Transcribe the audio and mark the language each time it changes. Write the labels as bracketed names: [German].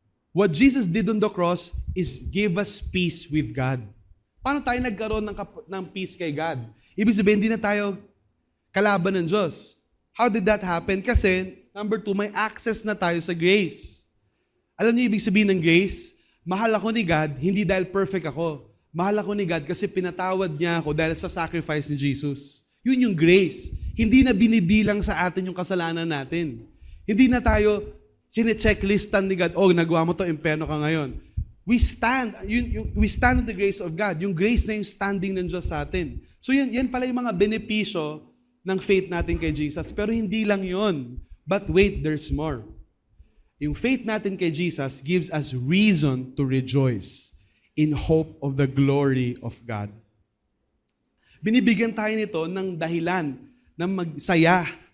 [English] What Jesus did on the cross is give us peace with God. [Filipino] Paano tayo nagkaroon ng peace kay God? Ibig sabihin, hindi na tayo kalaban ng Diyos. [English] How did that happen? [Filipino] Kasi, number 2, may access na tayo sa grace. Alam niyo ibig sabihin ng grace? Mahal ako ni God, hindi dahil perfect ako. Mahal ako ni God kasi pinatawad niya ako dahil sa sacrifice ni Jesus. Yun yung grace. Hindi na binibilang sa atin yung kasalanan natin. Hindi na tayo chine-checklistan ni God, nagawa mo to, imperno ka ngayon. [English] We stand in the grace of God. [Filipino] Yung grace na yung standing ng Diyos sa atin. So yan pala yung mga benepisyo ng faith natin kay Jesus. Pero hindi lang yun. [English] But wait, there's more. [Filipino] Yung faith natin kay [English] Jesus gives us reason to rejoice in hope of the glory of God. [Filipino] Binibigyan tayo nito ng dahilan na magsaya.